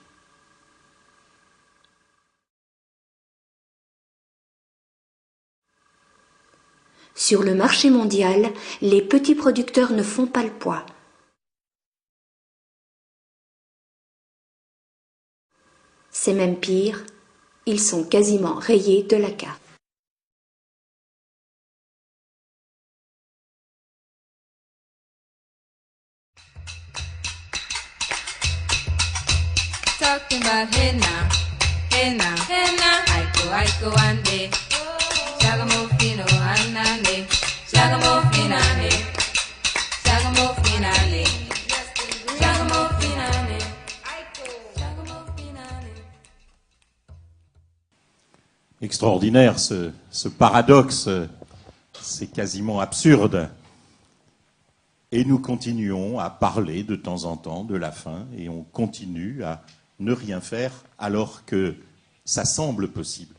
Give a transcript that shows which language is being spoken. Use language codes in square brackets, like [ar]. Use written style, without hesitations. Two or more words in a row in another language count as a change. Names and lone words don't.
[fr] Sur le marché mondial, les petits producteurs ne font pas le poids. C'est même pire, ils sont quasiment rayés de la carte. [en] Talking about hey now, hey now, hey now. Aiko ande. Shagamofino anane. Shagamofinane. Shagamofinane. Shagamofinane. Shagamofinane. [fr] Extraordinaire ce paradoxe, c'est quasiment absurde. Et nous continuons à parler de temps en temps de la faim et on continue à ne rien faire alors que ça semble possible.